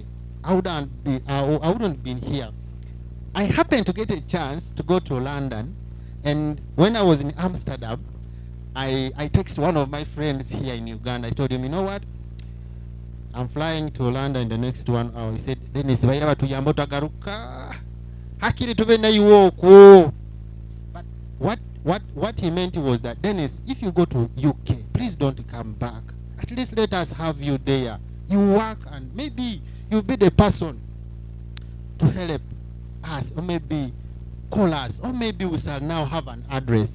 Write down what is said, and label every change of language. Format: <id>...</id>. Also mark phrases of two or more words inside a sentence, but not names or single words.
<en>I wouldn't been here. I happened to get a chance to go to London, and when I was in Amsterdam, I texted one of my friends here in Uganda. I told him, you know what? I'm flying to London in the next 1 hour. He said,</en> <nyo>Dennis, vaira batuyamba otagaruka. Hakiri tube na iwoko.</nyo> <en>But what he meant was that, Dennis, if you go to UK, please don't come back. At least let us have you there. You work and maybe you'll be the person to help us, or maybe call us, or maybe we shall now have an address.</en>